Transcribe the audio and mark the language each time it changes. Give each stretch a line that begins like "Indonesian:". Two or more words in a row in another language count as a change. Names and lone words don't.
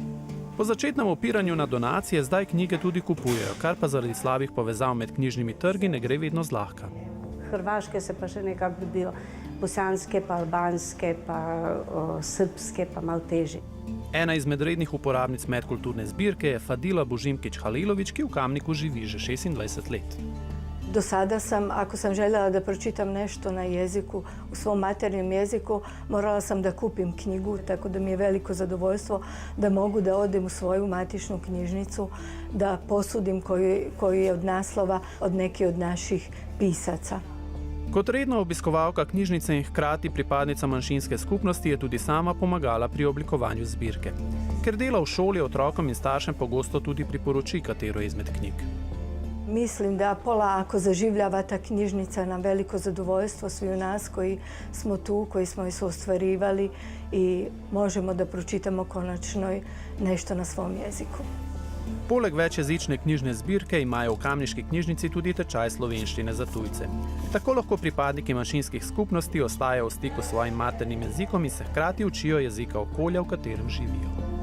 Slovenian: Po začetnem opiranju na donacije zdaj knjige tudi kupujejo, kar pa zaradi slabih povezav med knjižnimi trgi ne gre vedno zlahka. Hrvaške se pa še nekako dobijo, bosanske pa albanske pa srpske pa malo težje. Ena izmed rednih uporabnic medkulturne zbirke je Fadila Božimkić Halilović, ki v Kamniku živi že 26 let.
Bosnian: Do sada sam, ako sam željela da pročitam nešto na jeziku, u svom maternjem jeziku, morala sam da kupim knjigu, tako da mi je veliko zadovoljstvo da mogu da odem u svoju matičnu knjižnicu, da posudim koji je od naslova od neki od naših pisaca.
Slovenian: Kot redna obiskovalka knjižnice in hkrati pripadnica manjšinske skupnosti je tudi sama pomagala pri oblikovanju zbirke. Ker dela v šoli otrokom in staršem pogosto tudi priporoči katero izmed knjig.
Bosnian: Mislim da polako zaživljava ta knjižnica na veliko zadovoljstvo svi u nas koji smo tu, koji smo je ostvarivali i možemo da pročitamo konačno nešto na svom jeziku.
Slovenian: Poleg večjezične knjižne zbirke imajo v kamniški knjižnici tudi tečaj slovenščine za tujce. Tako lahko pripadniki manjšinskih skupnosti ostajajo v stiku s svojim maternim jezikom in se hkrati učijo jezika okolja, v katerem živijo.